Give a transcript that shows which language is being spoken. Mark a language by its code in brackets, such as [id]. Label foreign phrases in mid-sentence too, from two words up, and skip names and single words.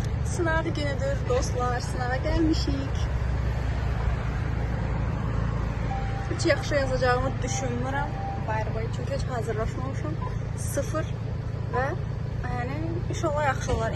[az] Sınav günüdür dostlar, sınava gəlmişik. Hiç yaxşı yazacağımı düşünmürəm. Bayır çünkü hiç hazırlaşmamışım. Sıfır ve yani inşallah yaxşı olar.